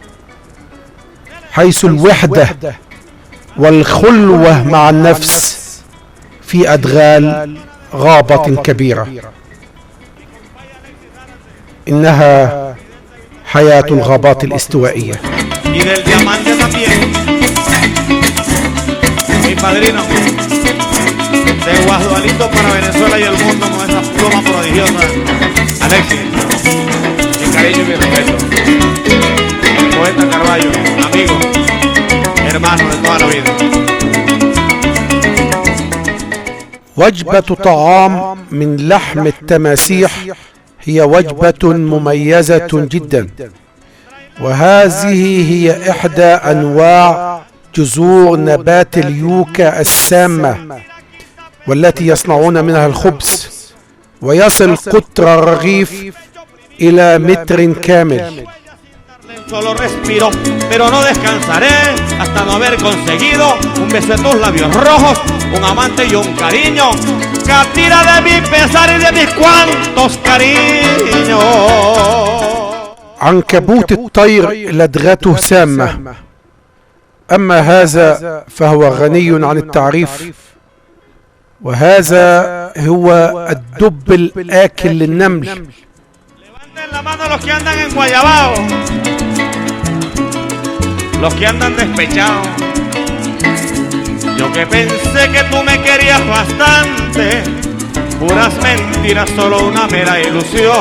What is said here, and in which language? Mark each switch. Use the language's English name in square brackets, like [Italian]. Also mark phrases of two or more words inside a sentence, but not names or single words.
[Arabic] حيث الوحدة والخلوة مع النفس في أدغال غابة كبيرة. إنها حياة الغابات الاستوائية. [Spanish] De Guadualito para Venezuela y el mundo con esa pluma prodigiosa. Alexis, mi cariño y mi respeto. El poeta Carballo, amigo, hermano de toda la vida. [Arabic] وجبة طعام من لحم التماسيح هي وجبة مميزة جدا، وهذه هي إحدى أنواع جذور نبات اليوكا السامة، والتي يصنعون منها الخبز، ويصل قطر الرغيف إلى متر كامل. [Spanish] Solo respiro, pero no descansaré hasta no haber conseguido un beso de tus labios rojos, un amante y un cariño. Catira de mi pesar y de mis cuantos cariños. [Arabic] عنكبوت الطير لدغته سامة، أما هذا فهو غني عن التعريف، وهذا هو الدب الآكل للنمل. [Spanish] Levanten la mano los que andan en Guayabao, los que andan despechados. Yo que pensé que tú me querías bastante, puras mentiras, solo una mera ilusión.